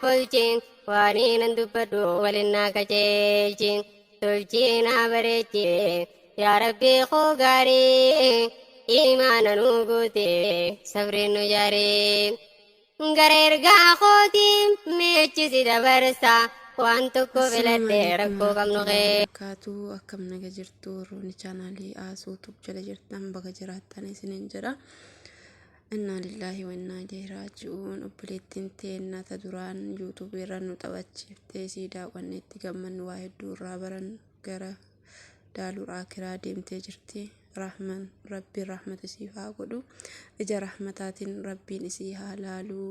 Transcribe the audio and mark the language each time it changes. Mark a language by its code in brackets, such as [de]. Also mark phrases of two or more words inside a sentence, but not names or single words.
[om] oolchin waan nan dubbadhu waliin naa qajeelchin tolchinaa bareechin yaa rabbi koo gaarii imaana nu guute sabriin nu jaaree gara ergaa kootiin meechisi dabarsa waan tokko filadhee rakkoo qabnu qee kaatuu akkam naga jirtu rooni chaanaalii aasuutuuf jala jirtan baga jiraattan isiniin jedha. [ar] إنا لله وإنا إليه راجعون. [om] Obboleettiin teenna ta duraan YouTube irra nu taphachiiftee sii daawwanneetti gammannu waa hedduu irraa baran gara daaluu akiraa deemtee jirti. Rabbiin rahmata isii haa godhu. Ija rahmataatiin rabbiin isii haa laaluu.